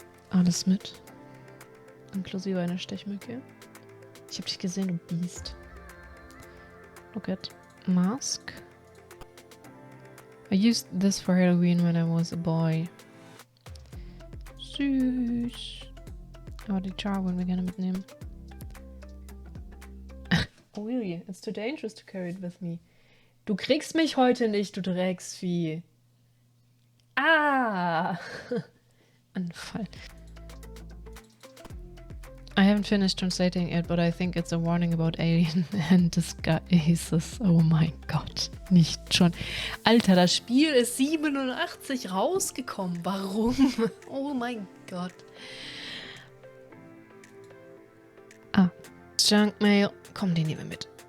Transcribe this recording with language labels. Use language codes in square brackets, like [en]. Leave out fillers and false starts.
[de] Alles mit. Inklusive einer Stechmücke. Ich hab dich gesehen, du Biest. [en] Look at mask. I used this for Halloween when I was a boy. [de] Süß. Aber die Jar wollen wir gerne mitnehmen. [en] Oh really? It's too dangerous to carry it with me. [de] Du kriegst mich heute nicht, du Drecksvieh. Ah! Anfall. [en] I haven't finished translating it, but I think it's a warning about alien and disguises. [de] Oh mein Gott, nicht schon. Alter, das Spiel ist 87 rausgekommen. Warum? Oh mein Gott. Ah, Junkmail. Komm, den nehmen wir mit.